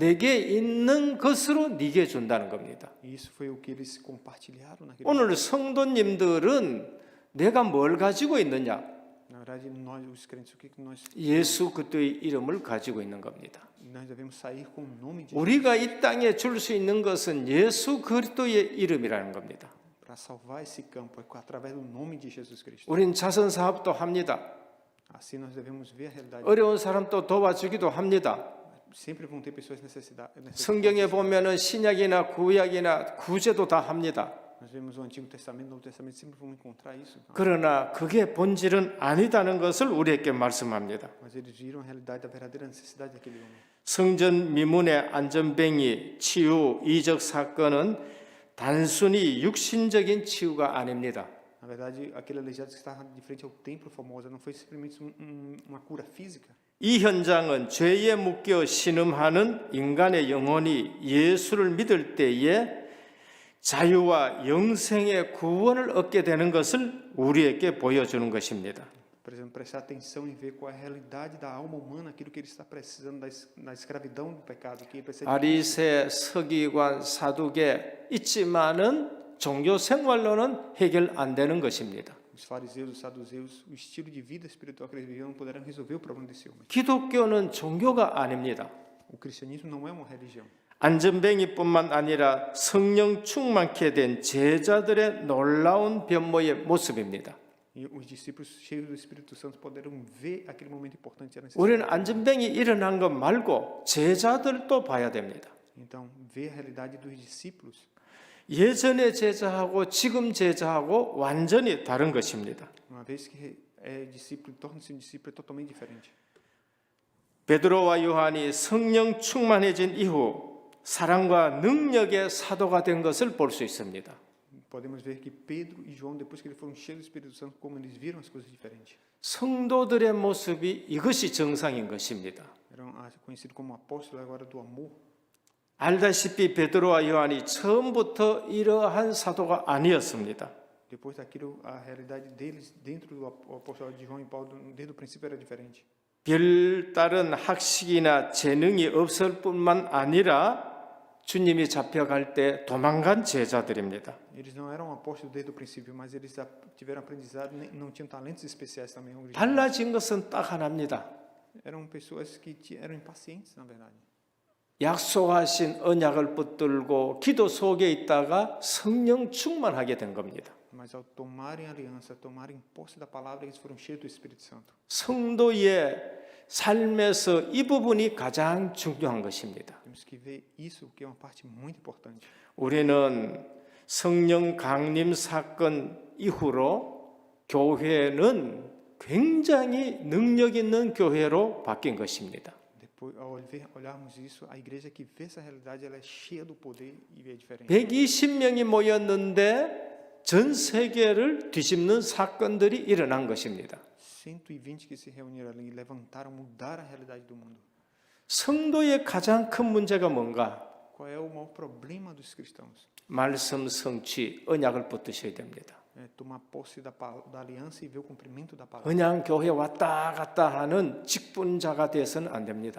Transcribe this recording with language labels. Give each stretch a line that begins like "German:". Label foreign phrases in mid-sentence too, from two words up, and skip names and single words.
Korean: 내게 있는 것으로 네게 준다는 겁니다.
Portuguese: E isso foi o que eles compartilharam naquele
Korean: 오늘 성도님들은 내가 뭘 가지고 있느냐?
Portuguese: Na verdade, nós, os crentes, o que nós
Korean: 예수 그리스도의 이름을 가지고 있는 겁니다.
Portuguese: nós devemos sair com o nome de
Korean: 우리가 이 땅에 줄 수 있는 것은 예수 그리스도의 이름이라는 겁니다.
Portuguese: para salvar esse campo através do nome de Jesus Cristo.
Korean: 우린 자선 사업도 합니다.
Portuguese: Assim nós devemos ver a realidade.
Korean: 어려운 사람도 도와주기도 합니다.
Portuguese: Sempre vão ter pessoas necessitadas.
Korean: 성경에 보면은 신약이나 구약이나 구제도 다 합니다.
Portuguese: Nós vemos o Antigo Testamento, o Novo Testamento, sempre vamos encontrar isso.
Korean: 그러나 그게 본질은 아니다는 것을 우리에게 말씀합니다.
Portuguese: Mas eles viram a realidade da verdadeira necessidade daquele homem.
Korean: 성전 미문의 안전뱅이 치유 이적 사건은 단순히 육신적인 치유가 아닙니다.
Portuguese: Na verdade, aquele aleijado que estava de frente ao templo famoso não foi simplesmente uma cura física.
Korean: 이 현장은 죄에 묶여 신음하는 인간의 영혼이 예수를 믿을 때에 자유와 영생의 구원을 얻게 되는 것을 우리에게 보여주는 것입니다.
Portuguese: Por exemplo, prestar atenção em ver qual é a realidade da alma humana, aquilo que ele está precisando da escravidão do pecado, que ele precisa
Korean: 바리새, 서기관, 사두개 있지만은 종교 생활로는 해결 안 되는 것입니다.
Portuguese: os fariseus, os saduceus, o estilo de vida espiritual que eles viviam não puderam resolver o problema desse homem.
Korean: 기독교는 종교가 아닙니다.
Portuguese: O cristianismo não é uma religião.
Korean: 안전뱅이뿐만 아니라 성령 충만케 된 제자들의 놀라운 변모의 모습입니다.
Portuguese: E os discípulos cheios do Espírito Santo poderão ver aquele momento importante da
Korean: 우리는
Portuguese: necessidade.
Korean: 안전뱅이 일어난 것 말고 제자들도 봐야 됩니다.
Portuguese: Então, ver a realidade dos discípulos.
Korean: 예전의 제자하고 지금 제자하고 완전히 다른 것입니다.
Portuguese: Uma vez que é discípulo, torna-se um discípulo é totalmente diferente.
Korean: 베드로와 요한이 성령 충만해진 이후 사랑과 능력의 사도가 된 것을 볼 수 있습니다.
Portuguese: Podemos ver que Pedro e João, depois que eles foram cheios do Espírito Santo, como eles viram as coisas diferentes.
Korean: 성도들의 모습이 이것이 정상인 것입니다.
Portuguese: Eram conhecidos como apóstolos agora do amor.
Korean: 알다시피 베드로와 요한이 처음부터 이러한 사도가 아니었습니다.
Portuguese: Depois daquilo, a realidade deles dentro do apostolado de João e Paulo, desde o princípio era diferente.
Korean: 별다른 학식이나 재능이 없을 뿐만 아니라 주님이 잡혀갈 때 도망간 제자들입니다.
Portuguese: Eles não eram apóstolos desde o princípio, mas eles tiveram aprendizado, não tinham talentos especiais também.
Korean: 달라진 것은 딱 하나입니다.
Portuguese: Eram pessoas que eram impacientes, na verdade.
Korean: 약속하신 언약을 붙들고 기도 속에 있다가 성령 충만하게 된 겁니다.
Portuguese: Mas ao tomarem aliança, tomarem posse da palavra, eles foram cheios do Espírito Santo.
Korean: 성도의 삶에서 이 부분이 가장 중요한 것입니다.
Portuguese: Temos que ver isso, que é uma parte muito importante.
Korean: 우리는 성령 강림 사건 이후로 교회는 굉장히 능력 있는 교회로 바뀐 것입니다.
Portuguese: Depois, ao olharmos isso, a igreja que vê essa realidade, ela é cheia do poder e é diferente.
Korean: 120명이 모였는데 전 세계를 뒤집는 사건들이 일어난 것입니다.
Portuguese: 120 que se reuniram ali e levantaram, mudaram a realidade do mundo.
Korean: 성도의 가장 큰 문제가 뭔가?
Portuguese: Qual é o maior problema dos cristãos?
Korean: 말씀 성취, 언약을 붙드셔야 됩니다.
Portuguese: É tomar posse da aliança e ver o cumprimento da palavra.
Korean: 그냥 교회 왔다 갔다 하는 직분자가 돼서는 안 됩니다.